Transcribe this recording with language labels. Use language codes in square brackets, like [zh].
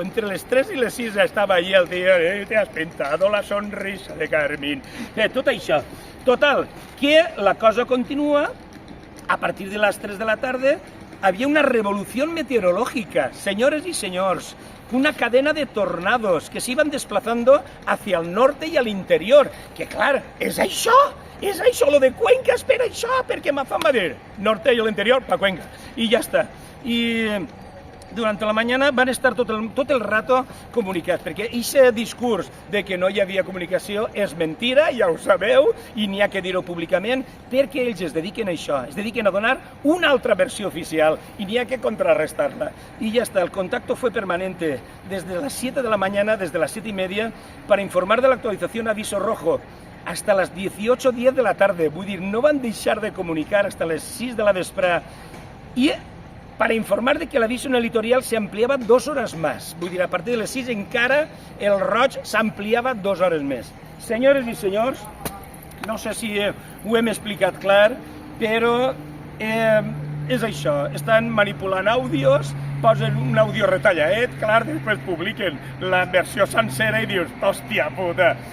[ca] Entre les 3 i les 6 estava allí el tio, [es] te has pintado la sonrisa de Carmín. [ca] Tot això. [es] Total, que la cosa continua. A partir de las 3 de la tarde había una revolución meteorológica, señores y señores, una cadena de tornados que se iban desplazando hacia el norte y al interior. [ca] Que clar, és això, lo de Cuenca, espera això, perquè me fan dir norte i l'interior, pa Cuenca, i ja està. I durant la mañana van estar tot el rato comunicats, perquè aquest discurs de que no hi havia comunicació és mentira, ja ho sabeu, i n'hi ha que dir-ho públicament, perquè ells es dediquen a això, es dediquen a donar una altra versió oficial, i n'hi ha que contrarrestar-la. I ja està, [es] el contacto fue permanente desde las 7 de la mañana, desde las 7:30, para informar de la actualización aviso rojo, hasta las 18:10 de la tarde, [ca] vull dir, no van deixar de comunicar hasta les 6 de la vesprada, [es] i para informar de que el aviso en el litoral se ampliaba 2 horas más. [ca] Vull dir, a partir de les 6 encara el roig s'ampliava 2 hores més. Senyores i senyors, no sé si ho hem explicat clar, però és això. Estan manipulant àudios, posen un àudio retalladet, clar, després publiquen la versió sencera i dius, hòstia puta.